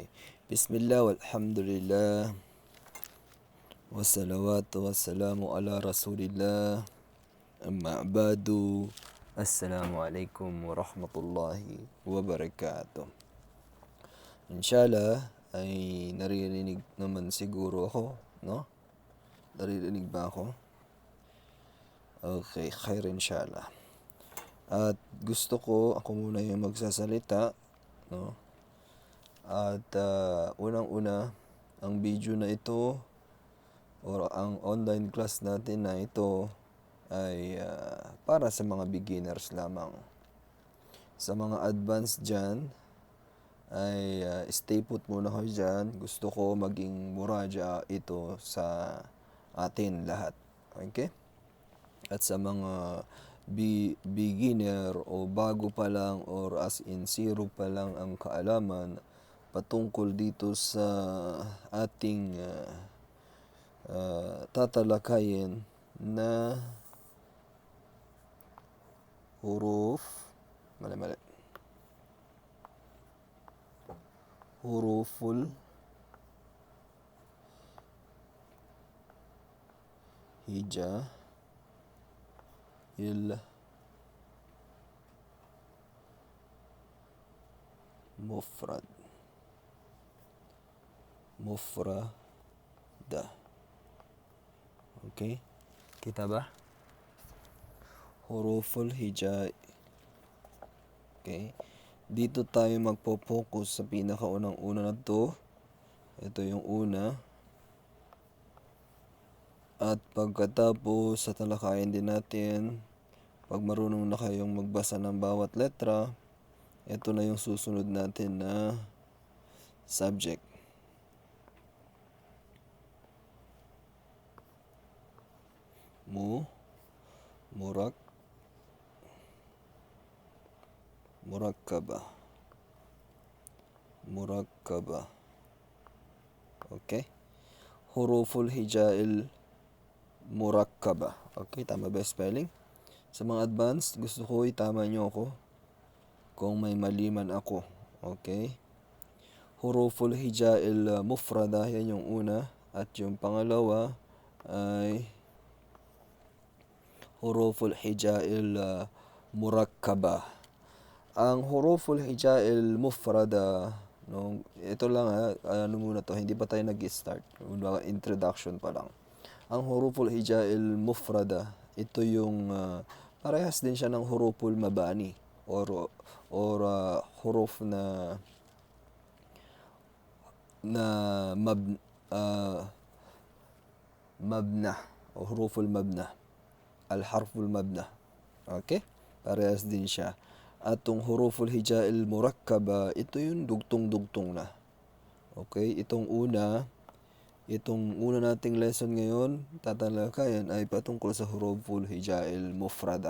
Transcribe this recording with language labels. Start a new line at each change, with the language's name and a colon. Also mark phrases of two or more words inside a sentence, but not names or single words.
Arabic: بسم الله والحمد لله والصلاة والسلام على رسول الله أما بعد. السلام عليكم ورحمة الله وبركاته.
Filipino: Inshallah ay naririnig naman siguro ako, no? Naririnig ba ako?
Arabic: Okay, خير إن شاء الله.
Filipino: At gusto ko ako muna yung magsasalita, no? At unang-una, ang video na ito or ang
English: online class
Filipino: natin na ito ay para sa mga beginners lamang. Sa mga advanced dyan, ay
English: stay put
Filipino: muna kayo dyan. Gusto ko maging muraja ito sa atin lahat. Okay? At sa mga beginner o bago pa lang or
English: as in zero
Filipino: pa lang ang kaalaman patungkol dito sa ating tatalakayin na huruf,
Arabic: حروف الهجاء المفردة.
Filipino: Okay? Kita ba?
Arabic: حروف الهجاء. Okay?
Filipino: Dito tayo magpo-focus sa pinakaunang-una na to. Ito yung una. At pagkatapos sa talakayin din natin, pag marunong na kayong magbasa ng bawat letra, ito na yung susunod natin na subject. Murakkaba. Okay?
Arabic: حروف الهجاء المركبة.
Filipino: Okay, tama ba spelling? Sa mga advanced, gusto ko itama nyo ako kung may mali man ako. Okay?
Arabic: حروف الهجاء المفردة,
Filipino: yan yung una. At yung pangalawa ay
Arabic: حروف الهجاء المركبة. Ang حروف الهجاء المفردة,
Filipino: no, ito lang muna to, hindi pa tayo nag-start. Introduction pa lang. Ang
Arabic: حروف الهجاء المفردة,
Filipino: ito yung parehas din siya ng
Arabic: حروف المباني
Filipino: or huruf na mabna o
Arabic: حروف المبنى الحرف المبنى.
Filipino: Okay? Parehas din siya. At yung
Arabic: حروف الهجاء المركبة,
Filipino: ito yung dugtong-dugtong na. Okay? Itong una nating lesson ngayon, tatalakayan ay patungkol sa
Arabic: حروف الهجاء المفردة.